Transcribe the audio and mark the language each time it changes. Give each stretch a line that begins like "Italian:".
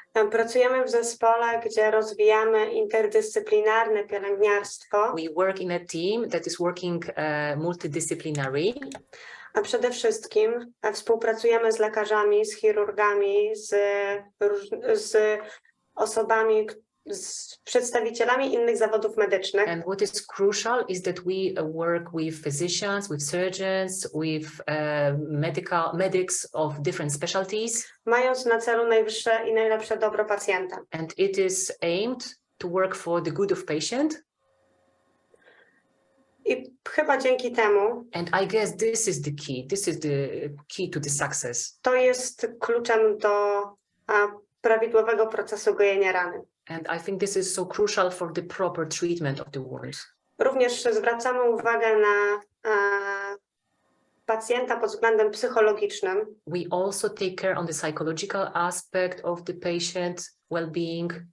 Polish: Pracujemy w zespole, gdzie rozwijamy interdyscyplinarne pielęgniarstwo,
English: We work in a team that is working multidisciplinary.
Polish: a przede wszystkim współpracujemy z lekarzami, z chirurgami, z osobami, z przedstawicielami innych zawodów medycznych.
English: And what is crucial is that we work with physicians, with surgeons, with medics of different specialties.
Polish: Mając na celu najwyższe i najlepsze dobro pacjenta.
English: And it is aimed to work for the good of patient.
Polish: I chyba dzięki temu
English: And I guess this is the key. This is the key to the success.
Polish: to jest kluczem do prawidłowego procesu gojenia rany.
English: And I think this is so crucial for the proper treatment of the wound.
Polish: Również zwracamy uwagę na pacjenta pod względem psychologicznym.
English: We also take care on the psychological aspect of the patient well-being.